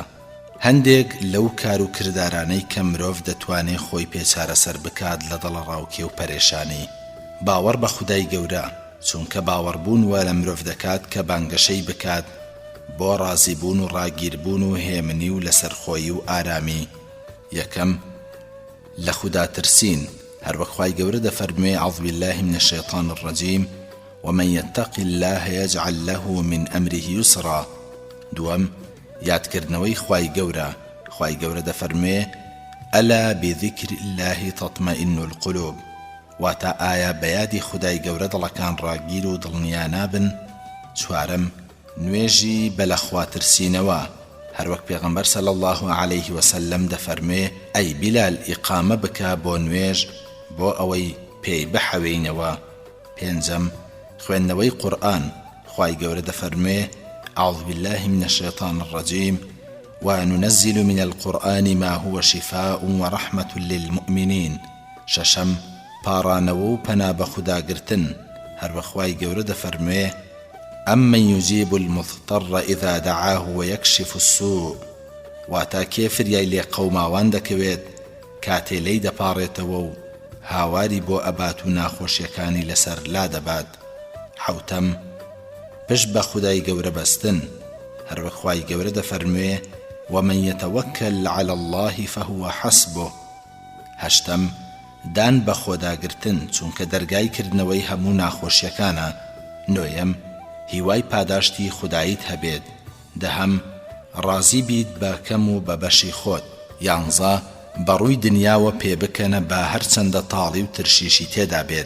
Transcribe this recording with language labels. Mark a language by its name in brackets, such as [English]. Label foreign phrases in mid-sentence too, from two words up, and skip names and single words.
[Central Kurdish] هەندێک لەو کار و کردارانەی کە مرۆڤ دەتوانێت خۆی پێچارەسەر بکات لە دڵ ڕاوکێ و پەرێشانی. باوەڕ بە خودای گەورە، چونکە باوەڕبوون وە لە مرۆڤ دەکات کە بانگەشەی بکات بۆ ڕازیبوون و ڕاگیربوون و هێمنی و لەسەرخۆیی و ئارامی. یەکەم لە خوددا ترسین، هەروەک خوای گەورە دەفەرموێ [Arabic] أعوذ بالله من الشيطان الرجيم ومن يتق الله يجعل له من أمره يسرا. [Central Kurdish] دووەم یادکردنەوەی خوای گەورە، خوای گەورە دەفەرموێ [Arabic] ئەلا بذكر الله تطمئن القلوب، [Central Kurdish] واتە ئایا بەیادی خودای گەورە دڵەکان ڕاگیر و دڵنیا نابن. چوارەم نوێژی بەلەخواترسینەوە، هەروەک پێغەمبەر [Arabic] صلی الله عليه وسلم [Central Kurdish] دەفەرموێ ئەی بیلال ئیقامە بکە بۆ نوێژ بۆ ئەوەی پێی بحەوێینەوە. پێنجەم خوێندنەوەی قورئان، خوای گەورە دەفەرموێ [Arabic] أعوذ بالله من الشيطان الرجيم وننزل من القرآن ما هو شفاء ورحمة للمؤمنين. [Central Kurdish] شەشەم پاڕانەوە و پەنا بە خوداگرتن، هەروە خوای گەورە دەفەرموێ [Arabic] أمن يجيب المضطر إذا دعاه ويكشف السوء، [Central Kurdish] واتا کێ فریای لێ قەوماوان دەکەوێت کاتێ لێی دەپاڕێتەوە و هاواری بۆ ئەبات و ناخۆشیەکانی لەسەر لا دەبات. حەوتەم پشت بە خودای گەورە بەستن، هەروەک خوای گەورە دەفەرموێ [Arabic] ومن يتوكل على الله فهو حسبه. [Central Kurdish] هەشتەم دان بە خۆداگرتن، چونکە دەرگای کردنەوەی هەموو ناخۆشیەکانە. نۆیەم هیوای پاداشتی خوداییت هەبێت. دەهەم ڕازی بیت بە کەم و بە بەشی خۆت. یانزە بەڕووی دنیاوە پێ بکەنە بە هەرچەندە تاڵی و ترشیشی تێدا بێت.